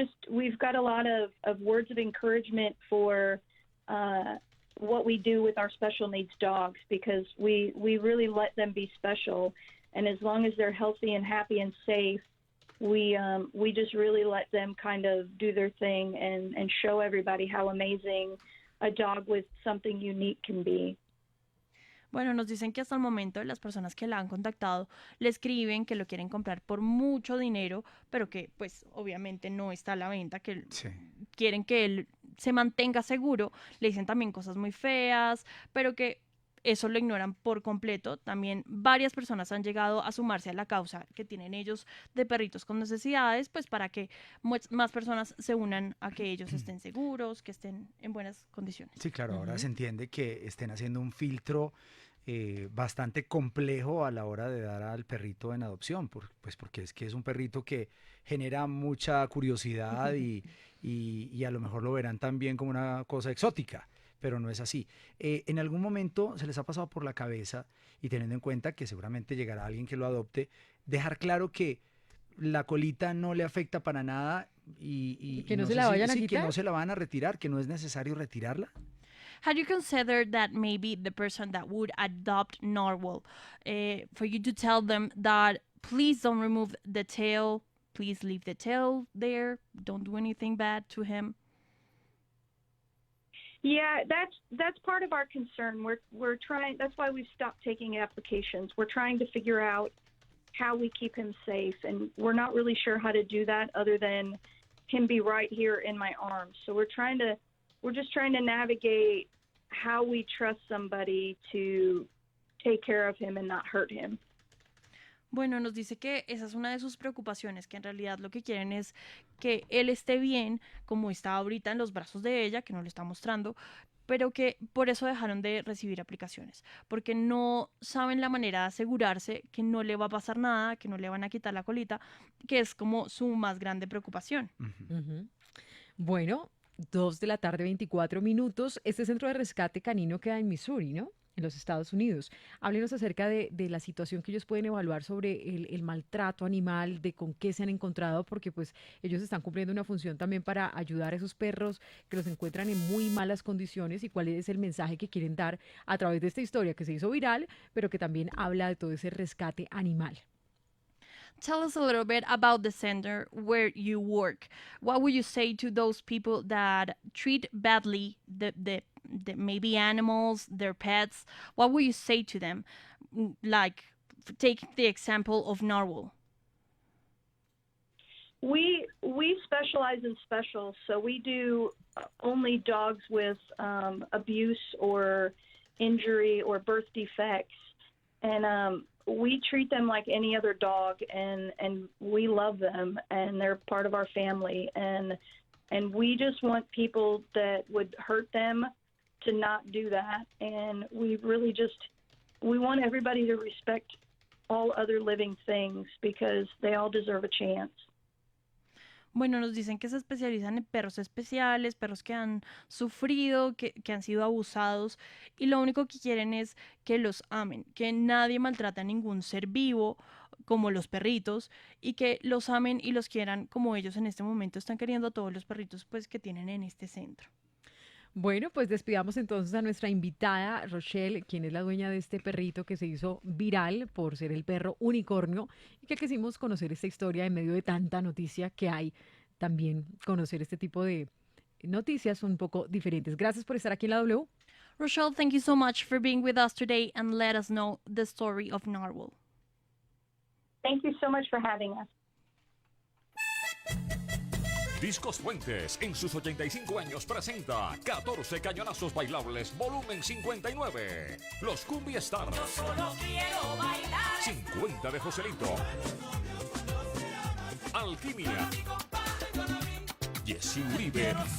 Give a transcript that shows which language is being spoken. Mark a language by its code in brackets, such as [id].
[en] we've got a lot of words of encouragement for what we do with our special needs dogs, because we really let them be special, and as long as they're healthy and happy and safe, we just really let them kind of do their thing and show everybody how amazing a dog with something unique can be. [es] Bueno, nos dicen que hasta el momento las personas que la han contactado le escriben que lo quieren comprar por mucho dinero, pero que pues obviamente no está a la venta, que Sí. quieren que él se mantenga seguro. Le dicen también cosas muy feas, pero que eso lo ignoran por completo. También varias personas han llegado a sumarse a la causa que tienen ellos de perritos con necesidades, pues para que más personas se unan a que ellos estén seguros, que estén en buenas condiciones. Sí, claro, ahora se entiende que estén haciendo un filtro bastante complejo a la hora de dar al perrito en adopción, pues porque es que es un perrito que genera mucha curiosidad y a lo mejor lo verán también como una cosa exótica, pero no es así. ¿En algún momento se les ha pasado por la cabeza, y teniendo en cuenta que seguramente llegará alguien que lo adopte, dejar claro que la colita no le afecta para nada y que no no se sé la si- vayan a sí, que quitar? no se la van a retirar, que no es necesario retirarla? [en] Had you considered that maybe the person that would adopt Narwhal, for you to tell them that please don't remove the tail, please leave the tail there, don't do anything bad to him? Yeah, that's part of our concern. We're trying. That's why we've stopped taking applications. We're trying to figure out how we keep him safe, and we're not really sure how to do that other than him be right here in my arms. So we're just trying to navigate how we trust somebody to take care of him and not hurt him. [es] Bueno, nos dice que esa es una de sus preocupaciones, que en realidad lo que quieren es que él esté bien, como está ahorita en los brazos de ella, que no lo está mostrando, pero que por eso dejaron de recibir aplicaciones, porque no saben la manera de asegurarse que no le va a pasar nada, que no le van a quitar la colita, que es como su más grande preocupación. Ujú. Bueno, 2 de la tarde, 24 minutos. Este centro de rescate canino queda en Missouri, ¿no? En los Estados Unidos. Háblenos acerca de la situación que ellos pueden evaluar sobre el maltrato animal, de con qué se han encontrado, porque pues ellos están cumpliendo una función también para ayudar a esos perros que los encuentran en muy malas condiciones, y cuál es el mensaje que quieren dar a través de esta historia que se hizo viral, pero que también habla de todo ese rescate animal. [en] Tell us a little bit about the center where you work. What would you say to those people that treat badly the maybe animals, their pets? What would you say to them? Like, take the example of Narwhal. We specialize in special, so we do only dogs with abuse or injury or birth defects, and we treat them like any other dog, and we love them, and they're part of our family, and we just want people that would hurt them to not do that, and we want everybody to respect all other living things because they all deserve a chance. [es] Bueno, nos dicen que se especializan en perros especiales, perros que han sufrido, que han sido abusados, y lo único que quieren es que los amen, que nadie maltrate a ningún ser vivo como los perritos, y que los amen y los quieran como ellos en este momento están queriendo a todos los perritos pues que tienen en este centro. Bueno, pues despidamos entonces a nuestra invitada, Rochelle, quien es la dueña de este perrito que se hizo viral por ser el perro unicornio, y que quisimos conocer esta historia en medio de tanta noticia que hay. También conocer este tipo de noticias un poco diferentes. Gracias por estar aquí en la W. [en] Rochelle, thank you so much for being with us today and let us know the story of Narwhal. Thank you so much for having us. [es] Discos Fuentes, en sus 85 años, presenta 14 cañonazos bailables, volumen 59. Los Cumbia Stars. Yo solo quiero bailar. 50 de Joselito. Alquimia. Jessy Uribe.